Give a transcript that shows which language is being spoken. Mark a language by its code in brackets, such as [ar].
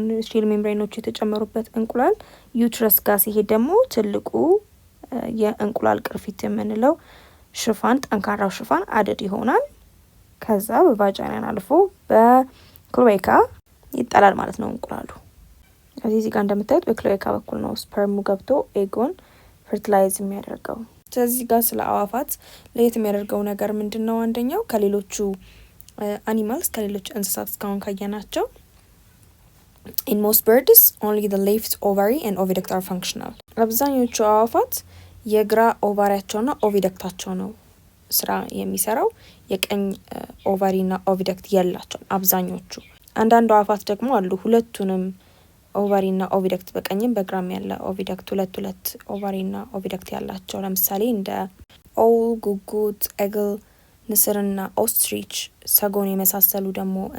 [am] ሼል ሜምብሬኖች የተጨመሩበት እንቁላል ዩትረስ ጋር ሲሄድ ደግሞ ትልቁ የእንቁላል ቅርፊት የምንለው ሽፋን ጠንካራው ሽፋን አደድ ይሆናል። ከዛ በቫጃይናን አልፎ በክሎአካ ይጣላል ማለት ነው እንቁላሉ። እዚህ ጋር እንደምታዩት በክሎአካ በኩል ነው ስፐርሙ ገብቶ ኤጎን ፈርቲላይዝ የሚያደርገው። ስለዚህ ጋር ስለ አዋፋት ለየት የሚያደርገው ነገር ምንድነው? አንደኛው ከሌሎቹ አኒማልስ ከሌሎች እንስሳት እስካሁን ካየናቸው [en] in most birds only the left ovary and oviduct are functional. [am] አብዛኞቹ አዋፋት የግራ ኦቫሪያቸውና ኦቪደክታቸው ነው ስራ የሚሰራው። የቀኝ ኦቫሪና ኦቪደክት የላቸው አብዛኞቹ። አንዳንድ አዋፋት ደግሞ አሉ ሁለቱንም ኦቫሪና ኦቪደክት በቀኝም በግራም ያለ ኦቪደክት ሁለት ኦቫሪና ኦቪደክት ያላቸው። ለምሳሌ እንደ ኦwl፣ ጉጉት፣ ኤግል፣ ንስርና ኦስትሪች፣ ሰጎን የመሳሰሉ ደግሞ